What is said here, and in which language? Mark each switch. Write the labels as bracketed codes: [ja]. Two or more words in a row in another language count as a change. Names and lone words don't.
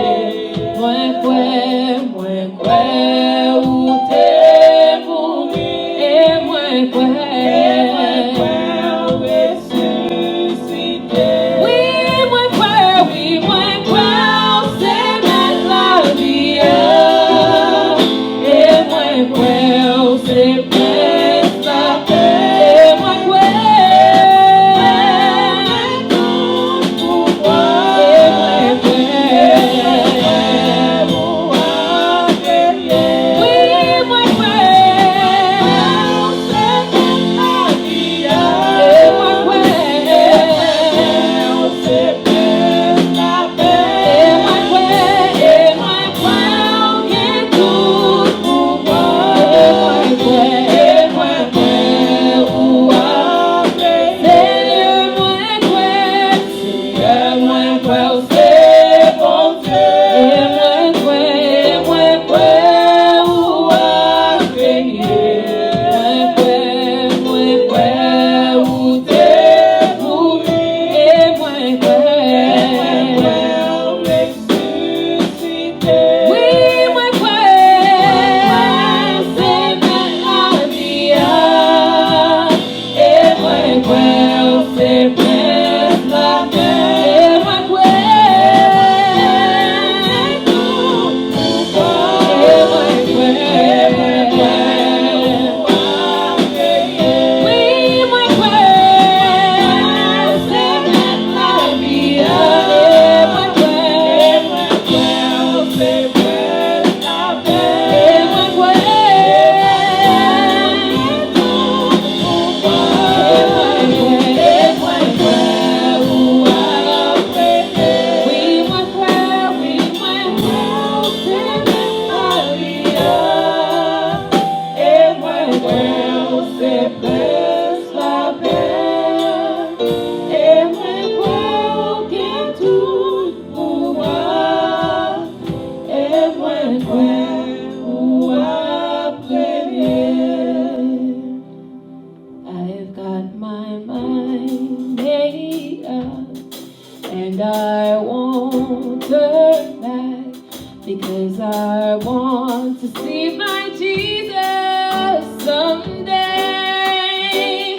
[ht] Mwen kwe ou te mouri, et mwen kwe ou resusite. Oui, mwen kwe ou se met la vie, et mwen kwe ou se met la paix, et mwen kwe tout pouvoir, et mwen kwe ou a priye. Oui, mwen kwe ou se met la vie, et mwen kwe ou se met la paix, et mwen kwe ou gen tout pouvoir, et mwen kwe ou a priye. Seigneur, mwen kwe ou se bon Dieu, et mwen kwe ou a priye. Mwen kwe ou te mouri, et mwen kwe ou resusite. Oui, mwen kwe ou se met la vie, et mwen kwe ou se met la paix, et mwen kwe tout pouvoir, et mwen kwe ou a priye. Oui, mwen kwe ou se met la vie, et mwen kwe ou se met la paix, et mwen kwe tout pouvoir, et mwen kwe ou a priye. Oui, mwen kwe ou se met la vie, et mwen kwe ou se met la paix, et mwen kwe ou gen tout pouvoir, et mwen kwe ou a priye. [en] I've got my mind made up, and I won't turn back, because I want to see my Jesus someday.